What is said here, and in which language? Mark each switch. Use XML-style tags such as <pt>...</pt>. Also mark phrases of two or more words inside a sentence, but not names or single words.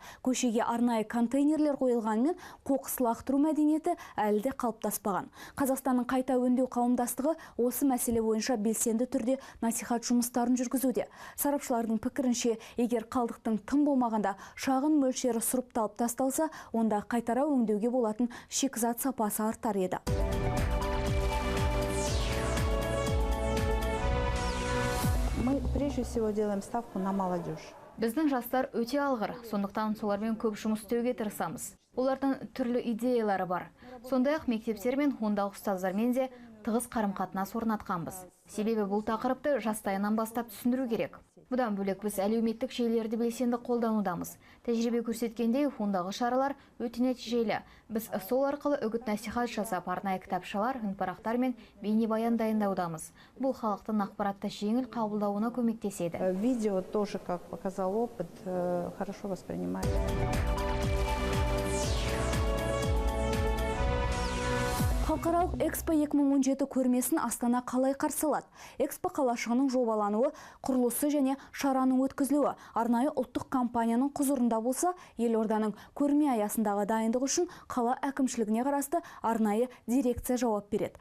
<kk>Көшеге арнайы контейнерлер қойылғанымен қоқыс лақтыру мәдениеті әлі де қалыптаспаған. Қазақстанның қайта өңдеу қауымдастығы осы мәселе бойынша белсенді түрде насихат жұмыстарын жүргізуде. Сарапшылардың пікірінше, егер қалдықтың тым болмағанда шағын мөлшері сұрыпталып тасталса, онда қайтара өңдеуге болатын шикізат сапасы артар еді.</kk> <ru>Мы прежде всего делаем ставку на молодежь.</ru> <kk>Біздің жастар өте алғыр, сондықтан солармен көп жұмыс істеуге тырысамыз. Олардың түрлі идеялары бар. Сондай-ақ мектептер мен ондағы ұстаздармен де тығыз қарым-қатынас орнатқанбыз. Себебі бұл тақырыпты жастайынан бастап түсіндіру керек. Бұдан бөлек біз әлеуметтік желілерді белсенді қолданудамыз. Тәжірибе көрсеткендей, ондағы шаралар өте нәтижелі. Біз сол арқылы үгіт-насихат жасап, арнайы кітапшалар, үнпарақтар мен бейнебаян дайындаудамыз. Бұл халықтың ақпаратты жеңіл қабылдауына көмектеседі.</kk> <ru>Видео тоже, как показал опыт, хорошо воспринимается.</ru> <kk>Халықаралық Экспо 2017 көрмесін Астана қалай қарсы алады? Экспо қалашығының жобалануы, құрылысы және шараның өткізілуі арнайы ұлттық компанияның құзырында болса, елорданың көрме аясындағы дайындық үшін қала әкімшілігіне қарасты арнайы дирекция жауап береді.</kk>